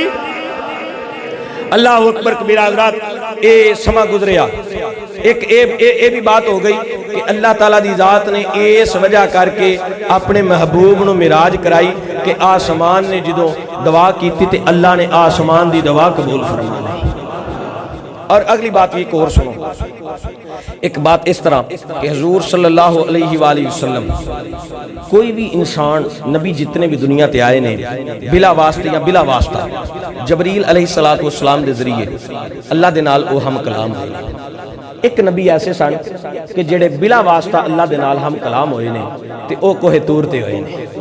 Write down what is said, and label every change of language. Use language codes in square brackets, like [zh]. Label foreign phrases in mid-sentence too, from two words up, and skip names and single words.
[ar] الله أكبر كبيرا [pa] حضرات یہ سماں گزریا ایک اے بھی بات ہو گئی کہ اللہ تعالیٰ دی ذات نے اس وجہ کر کے اپنے محبوب نوں معراج کرائی کہ آسمان نے جدوں دعا کی تے اللہ نے آسمان دی دعا قبول فرما لی. [ur] اور اگلی بات ایک اور سنو ایک بات اس طرح کہ حضور [ar] صلى الله عليه وسلم [pa] کوئی بھی انسان نبی جتنے بھی دنیا تے آئے نے بلا واسطے یا بلا واسطہ جبریل [ar] عليه الصلاة والسلام [pa] دے ذریعے اللہ دے نال او ہم کلام ہوئے. ایک نبی ایسے سن کہ جیڑے بلا واسطہ اللہ دے نال ہم کلام ہوئے نے تے او کوہ طور تے ہوئے نے.